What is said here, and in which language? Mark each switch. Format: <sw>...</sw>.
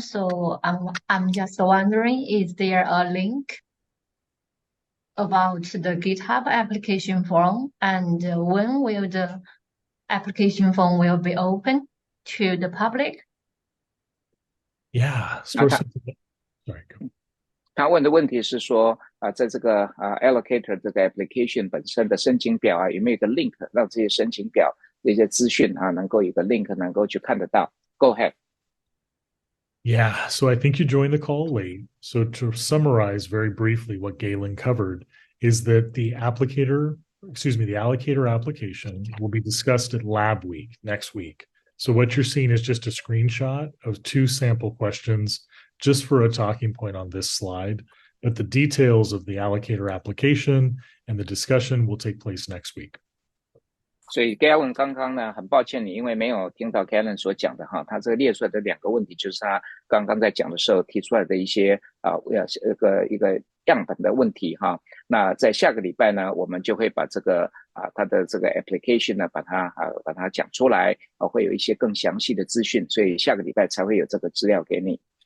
<en>So I'm just wondering, is there a link about the GitHub application form, and when will the application form will be open to the public? Yeah, Store Swift. Sorry.</en> <zh>他问的问题是说在这个Allocator 这个 application 本身的申请表有没有一个 link 让这些申请表这些资讯能够有个 link 能够去看得到。</zh> <en>Go ahead. Yeah, so I think you joined the call late. So to summarize very briefly what Galen covered is that the allocator application will be discussed at Labweek next week. So what you're seeing is just a screenshot of 2 sample questions just for a talking point on this slide, but the details of the allocator application and the discussion will take place next week.</en> <zh>所以 Galen 刚刚呢，很抱歉你因为没有听到 Galen 所讲的他这个列出来的2个问题，就是他刚刚在讲的时候提出来的一些一个样本的问题那在下个礼拜呢，我们就会把这个他的这个 application 呢，把它讲出来会有一些更详细的资讯，所以下个礼拜才会有这个资料给你。</zh>